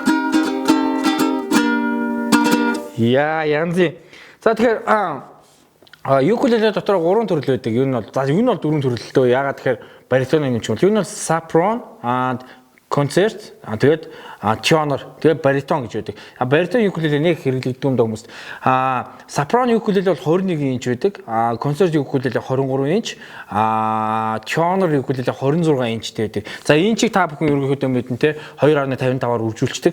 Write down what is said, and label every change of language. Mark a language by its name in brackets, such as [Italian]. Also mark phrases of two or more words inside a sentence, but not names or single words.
[Mongolian] Янзи. За тэгэхээр Ukulele дотор 3 төрөл байдаг. Юу нь бол за юу нь бол 4 төрөлтэй. Ягаад тэгэхээр баритон юм ч юм. Юу нь бол [English] sopran and concert [Mongolian] тэгээд tenor тэгээд баритон гэж байдаг. Баритон ukulele нэг хэрэглэгддэг юм даа хүмүүст. Sopran ukulele бол 21 инч байдаг. Concert ukulele 23 инч. Tenor ukulele 26 инчтэй байдаг. За инчийг та бүхэн ерөнхийдөө мэднэ те 2.55-аар үржүүлчихдэг.